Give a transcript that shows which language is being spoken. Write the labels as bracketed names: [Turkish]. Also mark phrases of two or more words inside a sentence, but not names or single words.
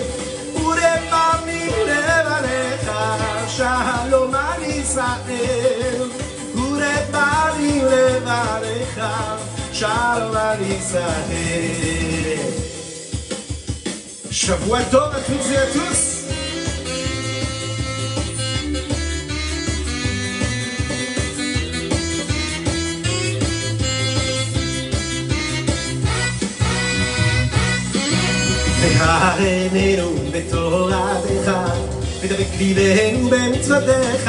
[Hebrew] ולפנים לברך שלום על ישראל. ובאים לברך שלום על ישראל. שבוע טוב [French] à toutes et à tous. [Hebrew] והרננו בתורתך ודבק ליבנו במצוותיך.